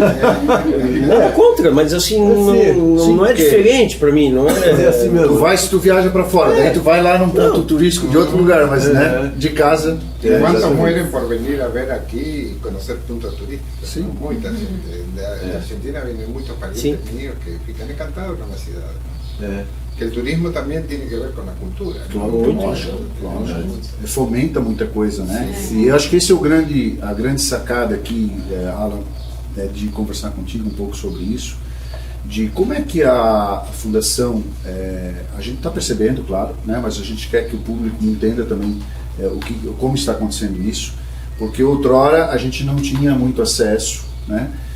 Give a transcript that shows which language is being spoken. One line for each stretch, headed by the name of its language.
Portuguese: Nada contra, mas assim, não é diferente pra mim, não é assim mesmo. Tu vai se tu viaja para fora, daí tu vai lá num ponto turístico de outro lugar, mas né, de casa.
Spanish: ¿Cuántos mueren por venir a ver aquí y conocer puntos turísticos? Sí.
Portuguese: Muita gente.
Spanish: De Argentina vienen muchos parientes míos que fican encantados con la ciudad. que el turismo también tiene que ver con la cultura. ¿No?
Portuguese: Lógico. Fomenta muita coisa, né? E eu acho que esse é a grande sacada aqui, Alan, de conversar contigo um pouco sobre isso, de como é que a fundação, a gente está percebendo, claro, né? Mas a gente quer que o público entenda também como está acontecendo isso, porque outrora a gente não tinha muito acesso, né?